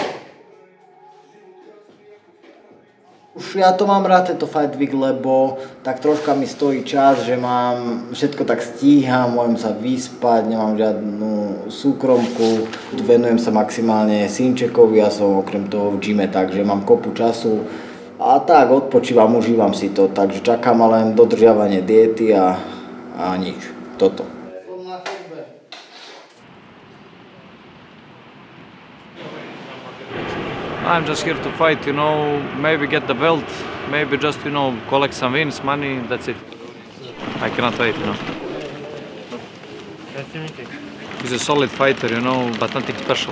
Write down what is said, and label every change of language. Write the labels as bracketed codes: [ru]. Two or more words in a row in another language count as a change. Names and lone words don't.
[sk] Už ja to mám rád, tento Fight Week, lebo tak troška mi stojí čas, že mám všetko tak stíham, môžem sa vyspať, nemám žiadnu súkromku, venujem sa maximálne synčekovi, ja som okrem toho v gyme, takže mám kopu času a tak odpočívam, užívam si to, takže čakám len dodržiavanie diety a nič, toto. [en] I'm just here to fight, you know, maybe get the belt, maybe just, you know, collect some wins, money, that's it. I cannot wait, you know. He's a solid fighter, you know, but nothing special.